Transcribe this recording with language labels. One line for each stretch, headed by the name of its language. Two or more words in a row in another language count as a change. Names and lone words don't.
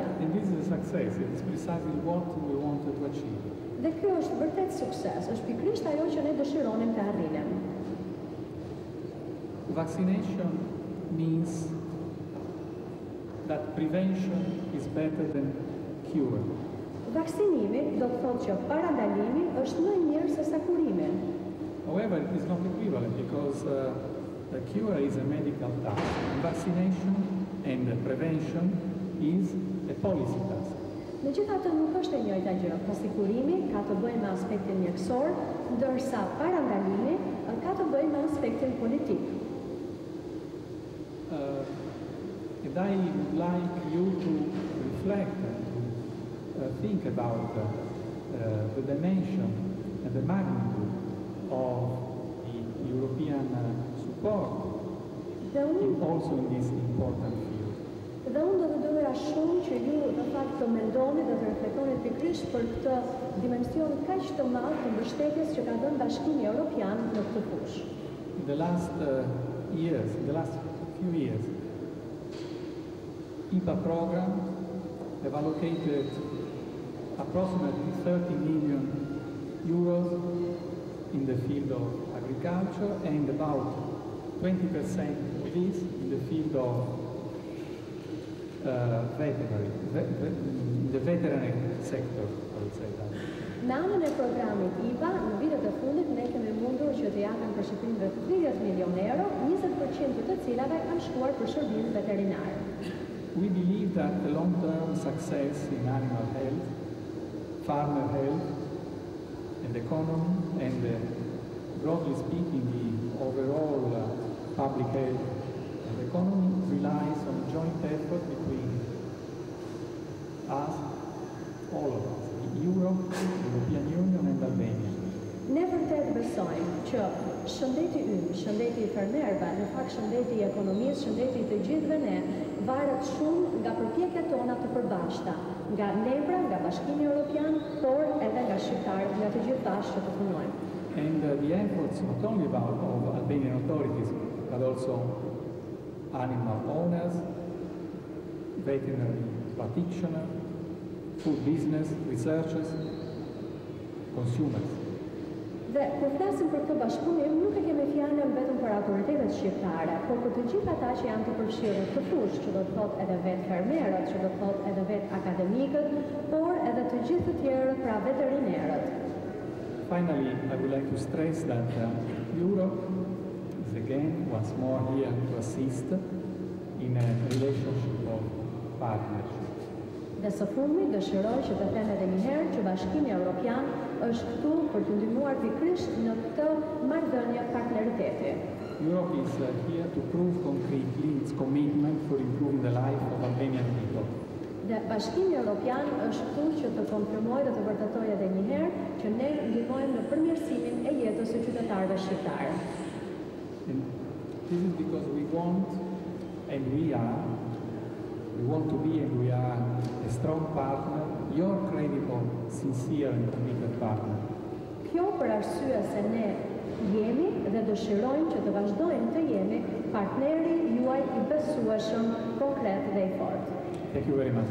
English: And this is a success. It is precisely what we wanted to achieve.
Albanian: Dhe kjo është vërtet sukses, është pikërisht ajo që ne dëshironim të arrinim.
English: Vaccination means that prevention is better than cure.
Albanian: Vaksinimi do të thotë që parandalimi është më I mirë se sa kurimi.
English: However, it is not equivalent because the cure is a medical task. Vaccination and prevention is a policy task.
Albanian: Megjithatë nuk është e njëjta gjë, pasi kurimi ka të bëjë me aspektin mjekësor, ndërsa parandalimi ka të bëjë me aspektin politik.
English: And I would like you to reflect and to think about the dimension and the magnitude of the European support also in this important field.
Albanian: Dhe unë do të doja shumë që ju në fakt të mendoni dhe të reflektoni pikërisht për këtë dimension kaq të madh të mbështetjes që ka dhënë Bashkimi Evropian në këtë fushë.
English: In the last few years, IPA program have allocated approximately 30 million euros in the field of agriculture and about 20% of this in the field of the veterinary sector, I would say that.
Albanian: Në anën e programit IPA, në vitet e fundit ne kemi mundur që të japim përshëndetëve 30 milion euro, 20% të cilave kanë shkuar për shërbim veterinar.
English: We believe that the long-term success in animal health, farmer health, and economy, and broadly speaking, the overall public health and economy relies on a joint effort between us, all of us, Europe, the European Union, and Albania.
Albanian: Ne vërtet besojmë që shëndeti ynë, shëndeti I fermerëve, në fakt shëndeti I ekonomisë, shëndeti I të gjithëve ne, varet shumë nga përpjekjet tona të përbashkëta, nga nebra, nga Bashkimi Evropian, por edhe nga shqiptarët, nga të gjithë bashkë që të punojmë.
English: And the efforts not only of Albanian authorities, but also animal owners, veterinary practitioners, food business, researchers, consumers.
Albanian: Dhe kur flasim për këtë bashkëpunim, nuk e kemi fjalën vetëm për autoritetet shqiptare, por për të gjithë ata që janë të përfshirur këtë fushë, që do të thotë edhe vetë fermerët, që do të thotë edhe vetë akademikët, por edhe të gjithë të tjerët, pra veterinerët.
English: Finally, I would like to stress that Europe is again once more here to assist in a relationship of partnership.
Albanian: Dhe së fundmi dëshiroj që të them edhe një herë që Bashkimi Evropian është këtu për të ndihmuar pikërisht në këtë marrëdhënie partneriteti.
English: Europe is here to prove concretely its commitment for improving the life of Albanian people.
Albanian: Dhe Bashkimi Evropian është këtu që të konfirmojë dhe të vërtetojë edhe një herë që ne ndihmojmë në përmirësimin e jetës së qytetarëve shqiptarë.
English: And this is because we want and we want to be and we are a strong partner, your credible, sincere and committed partner,
Albanian: Kjo për arsye se ne jemi dhe dëshirojmë që të vazhdojmë të jemi partneri juaj I besueshëm, konkret dhe I fortë.
English: Thank you very much.